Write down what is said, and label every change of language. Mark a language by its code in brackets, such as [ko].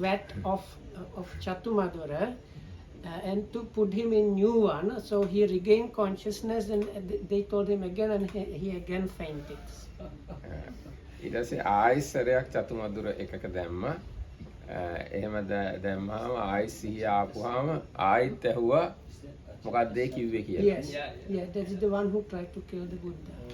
[en] vat of chatumadura, and to put him in new one, so he regained consciousness, and they told him again, and he again fainted. [si] ඊට පස්සේ ආයෙ සැරයක් චතුමදුර එකක දැම්මා. එහෙම දැම්මහම ආයෙ සිහිය ආපුවාම ආයෙත් ඇහුවා මොකක්ද ඒ කිව්වේ කියලා. [en] Yes, yeah, that's the one who tried to kill the Buddha.